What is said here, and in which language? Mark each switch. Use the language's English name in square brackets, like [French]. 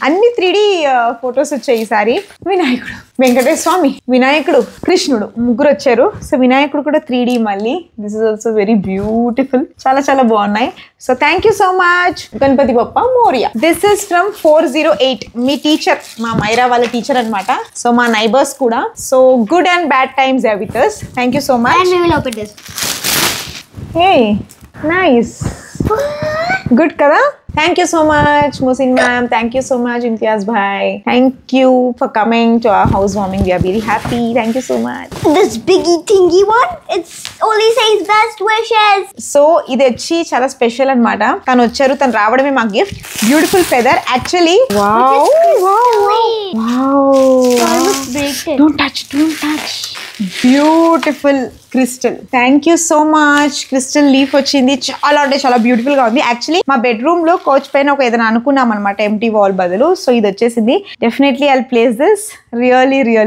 [Telugu] అన్ని 3D photos వచ్చాయి ఈసారి వినాయకుడు వెంకటేశ్వర స్వామి వినాయకుడు కృష్ణుడు ముగ్గురు వచ్చారు సో వినాయకుడు కూడా 3D మళ్ళీ [English] this is also very beautiful [Telugu] చాలా చాలా బాగున్నాయి so thank you so much Ganapati Bappa Morya this is from 408 మీ teacher మా మైరా వాళ్ళ టీచర్ అన్నమాట సో మా నైబర్స్ కూడా so good and bad times are with us thank you so much [English] And we will open this. Hey nice good కదా థ్యాంక్ you so మచ్ ముసిన్ ma'am thank you so much Imtiaz భాయ్ thank you for coming to our housewarming we are very happy thank you so much This biggie thingy one, it's only says best wishes. [Telugu] So ఇది వచ్చి చాలా special అన్నమాట తను వచ్చారు తను రావడమే మా gift beautiful feather actually wow [English] Almost break it. [Telugu] Don't touch beautiful crystal thank you so much crystal leaf వచ్చింది చాలా అంటే చాలా బ్యూటిఫుల్ గా ఉంది యాక్చువల్లీ మా బెడ్రూమ్ లో కోచ్ పైన ఒక ఏదైనా అనుకున్నాం అనమాట ఎంటీ వాల్ బదులు సో ఇది వచ్చేసింది [English] definitely I place this really